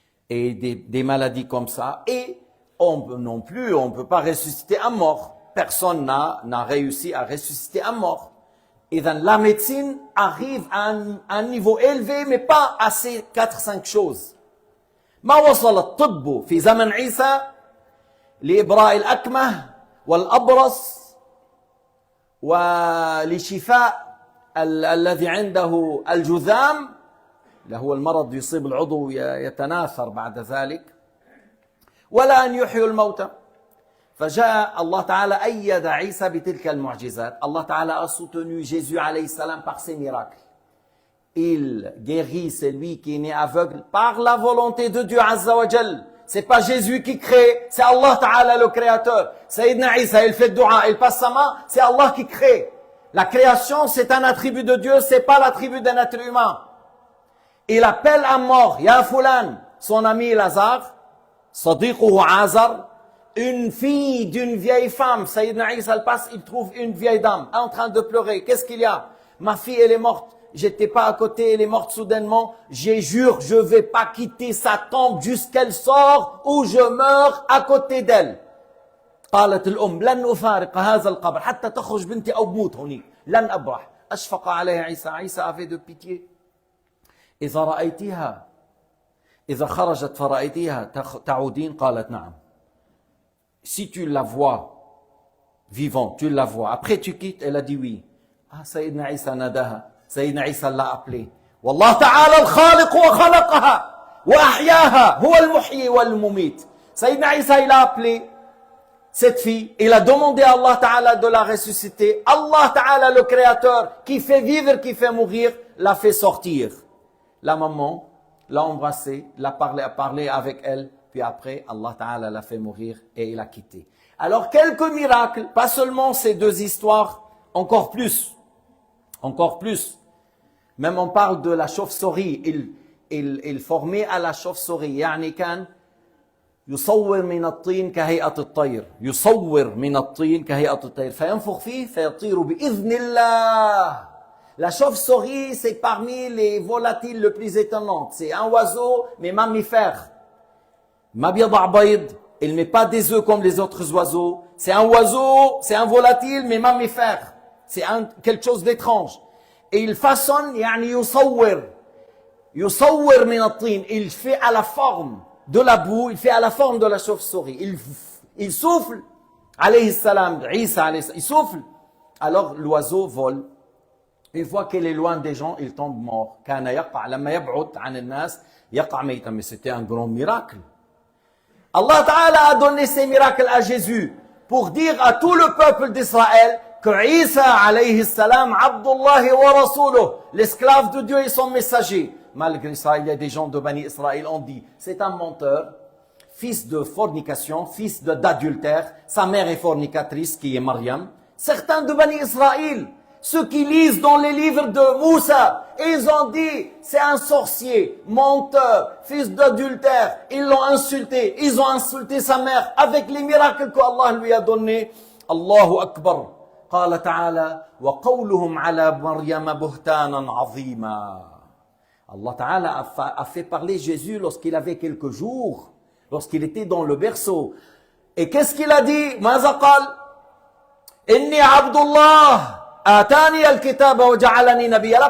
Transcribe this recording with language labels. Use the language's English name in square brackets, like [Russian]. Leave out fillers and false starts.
[French] Et des maladies comme ça. Et non plus, on ne peut pas ressusciter un mort. Personne n'a réussi à ressusciter un mort. Et donc, la médecine arrive à un niveau élevé, mais pas à ces 4-5 choses. [Arabic] ما وصل الطب في زمن عيسى لإبراء الأكمه والأبرص ولشفاء الذي عنده الجذام اللي هو المرض يصيب العضو يتناثر بعد ذلك ولا أن يحيوا الموتى. فجاء الله تعالى أيد عيسى بتلك المعجزات. الله تعالى [French] a soutenu Jésus alayhi salam par ses miracles. Il guérit celui qui est né aveugle par la volonté de Dieu Azza wa Jal. C'est pas Jésus qui crée, c'est Allah Ta'ala le créateur. Sayyidina Isa, il fait dua, il passe sa main, c'est Allah qui crée. La création, c'est un attribut de Dieu, c'est pas l'attribut d'un être humain. Il appelle un mort, Ya Fulan, son ami Lazare, [Arabic] Sadiquhu Azar, [French] une fille d'une vieille femme. Sayyidina Isa, il passe, il trouve une vieille dame en train de pleurer. Qu'est-ce qu'il y a? Ma fille, elle est morte. J'étais pas à côté, elle est morte soudainement. J'ai jure, je vais pas quitter sa tombe jusqu'elle sort ou je meurs à côté d'elle. [Arabic] قالت الأم لن أفارق هذا القبر حتى تخرج بنتي أو بموت هنيك لن أبرح. أشفق عليها عيسى [French] avait de pitié. [Arabic] إذا رأيتها إذا خرجت فرأيتها تعودين قالت نعم. [French] Si tu la vois vivante, tu la vois. Après tu quittes, elle a dit oui. Ah, Sayyidina Isa nadaha. Sayyidina Isa l'a appelé. [Arabic] والله تعالى الخالق وخلقها وأحياها هو المحيي والمميت. [French] Sayyidina Isa, il a appelé cette fille, il a demandé à Allah Ta'ala de la ressusciter. Allah Ta'ala, le créateur, qui fait vivre, qui fait mourir, l'a fait sortir. La maman l'a embrassée, a parlé avec elle, puis après, Allah Ta'ala l'a fait mourir et il a quitté. Alors, quelques miracles, pas seulement ces deux histoires, encore plus. Encore plus. Même on parle de la chauve-souris, il formait à la chauve-souris. [Arabic] يعني كان يصور من الطين كهيئة الطير. يصور من الطين كهيئة الطير. فينفخ فيه فيطير بإذن الله. [French] La chauve-souris, c'est parmi les volatiles le plus étonnant. C'est un oiseau, mais mammifère. [Arabic] ما بيضع بيض. [French] Il ne met pas des œufs comme les autres oiseaux. C'est un oiseau, c'est un volatile, mais mammifère. C'est quelque chose d'étrange. Et il façonne, [Arabic] يعني يصور من الطين. [French] Il fait à la forme de la boue, il fait à la forme de la chauve-souris. Il souffle, alayhi salam, Isa alayhi salam, il souffle. Alors l'oiseau vole. Une fois qu'il est loin des gens, il tombe mort. [Arabic] كان يقع لما يبعد عن الناس يقع ميتا. [French] Mais c'était un grand miracle. Allah Ta'ala a donné ces miracles à Jésus pour dire à tout le peuple d'Israël que Isa alayhi salam, Abdullah wa Rasuluh, l'esclave de Dieu et son messager. Malgré ça, il y a des gens de Bani Israël ont dit, c'est un menteur, fils de fornication, fils d'adultère, sa mère est fornicatrice qui est Mariam. Certains de Bani Israël, ceux qui lisent dans les livres de Moussa, ils ont dit, c'est un sorcier, menteur, fils d'adultère. Ils l'ont insulté, ils ont insulté sa mère avec les miracles qu'Allah lui a donnés. [Arabic] Allahu Akbar. قال تعالى وقولهم على مريم بهتانا عظيما. [French] Allah Ta'ala a fait parler Jésus lorsqu'il avait quelques jours, lorsqu'il était dans le berceau. Et qu'est-ce qu'il a dit? [Arabic] ماذا قال? إني عبد الله آتاني الكتاب وجعلني نبيا.